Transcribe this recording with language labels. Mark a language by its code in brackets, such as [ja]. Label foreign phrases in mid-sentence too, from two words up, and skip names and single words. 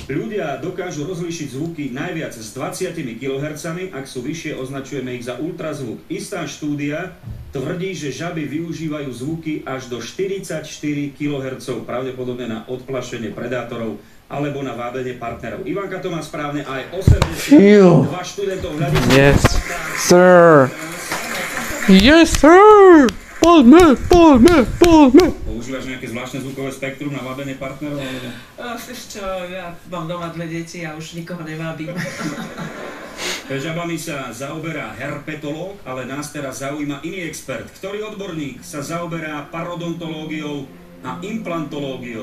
[sk] Ľudia dokážu rozlíšiť zvuky najviac s 20 kHz, ak sú vyššie, označujeme ich za ultrazvuk. Istá štúdia tvrdí, že žaby využívajú zvuky až do 44 kHz, pravdepodobne na odplašenie predátorov alebo na vábenie partnerov. Ivanka to má správne, aj 82 študentov hľadiska. [en] Yes, sir. Yes, sir. [sk] Poďme. Používaš nejaké zvláštne zvukové spektrum na vábenie partnerov? Vieš čo, ja mám doma 2 deti a už nikoho nevábim. Žabami sa zaoberá herpetológ, ale nás teraz zaujíma iný expert. Ktorý odborník sa zaoberá parodontológiou a implantológiou?